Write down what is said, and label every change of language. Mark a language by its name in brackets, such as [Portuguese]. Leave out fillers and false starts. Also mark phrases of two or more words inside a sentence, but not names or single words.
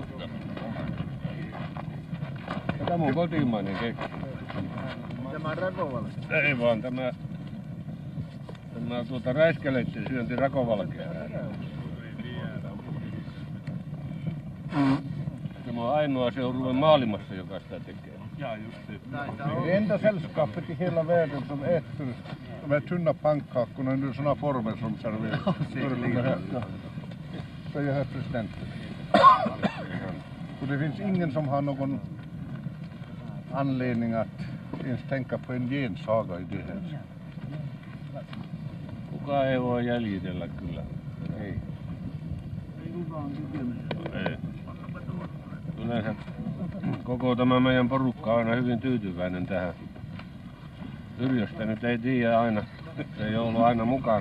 [Finnish] Tämä on kotimainen keksintö. Tämä Rakovalasta. Ei vaan tämä räiskeleitten syönti rakovalkea. Tämä on ainoa seurue maailmassa, joka sitä tekee. [Swedish] Enda sällskapet i hela världen som äter de här tunna pannkakorna under såna former som serveras. Säger herr presidenten. Och det finns ingen som har någon anledning att ens tänka på en gensaga i det här. [Finnish] Kukaan ei voi jäljitellä kyllä. Ei. Ei. Yleensä koko tämä meidän porukka on aina hyvin tyytyväinen tähän. Yrjöstä nyt ei tiedä aina, se ei ollut aina mukana.